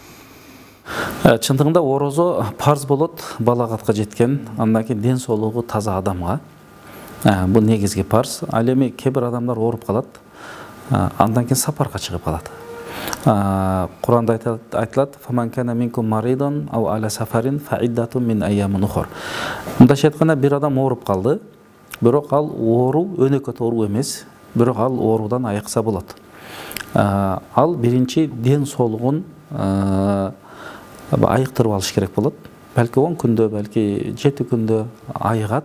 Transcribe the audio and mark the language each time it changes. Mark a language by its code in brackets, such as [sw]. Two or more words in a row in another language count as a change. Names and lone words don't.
[ky] Чындыгында орозо парз болот балагатка жеткен, андан кийин ден соолугу таза адамга. Бул негизги парз. Ал эми кээ бир адамдар ооруп калат, андан кийин сапарга чыгып калат. Куранда айтылат: [ar] "فمن كان منكم مريضا أو على سفر فعدة من أيام أخر." [ky] Мындайча айтканда, бир адам ооруп калды, бирок ал оору өнөкөт оору эмес, бирок ал оорудан айыкса болот. Ал биринчи ден соолугун айыктырып алыш керек болот. Балки 10 күндө, балки 7 күндө айыгат.